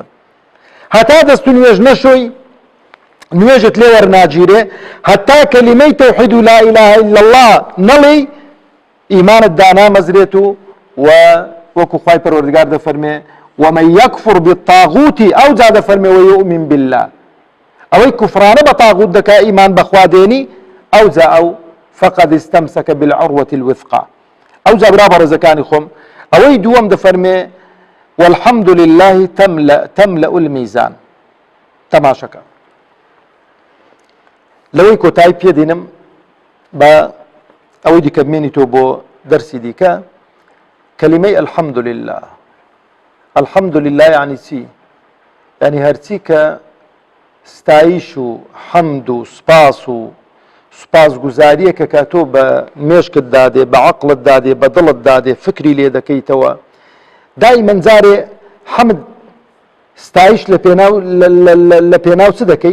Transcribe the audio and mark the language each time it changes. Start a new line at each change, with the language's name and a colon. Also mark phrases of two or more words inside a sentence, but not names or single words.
Central Kurdish: هەتا دەست و نوێژ نەشۆی، نوێژت لێ وەرناگیرێ، هەتا کەلیمەی تەوحید و
Arabic: لا ئیلاهە ئیلا الله
Central Kurdish: نەڵێی، ئیمانت دانامەزرێت و وەکو خوای پەروەردگار دەفەرمێ
Arabic: ومن یەکفر بالطاغوت
Central Kurdish: ئەو جا دەفەرمێ
Arabic: ویؤمن بالله،
Central Kurdish: ئەوەی کوفرانە بە تاغوت دەکا ئیمان بەخوا دێنی، ئەو جا ئەو
Arabic: فقد استمسك بالعروة الوثقى.
Central Kurdish: ئەو جا برا بەڕێزەکانی خۆم ئەوەی دووەم دەفەرمێ
Arabic: والحمد لله تملأ الميزان.
Central Kurdish: تەماشەکە لەوەی کۆتایی پێدێنم بە ئەوەی دیکە بمێنی تۆ بۆ دەرسی دیکە، کەلیمەی
Arabic: الحمد لله. الحمد لله
Central Kurdish: یعنی چی؟ یعنی هەرچی کە ستایش و حەمد و سپاس و سپاسگوزاریەکە کە تۆ بە مێشکت دادێ، بە عەقڵت دادێ، بە دڵت دادێ، فکری لێ دەکەیتەوە، دائیمەن جارێ حەمد ستایش لە پێناو چ دەکەی؟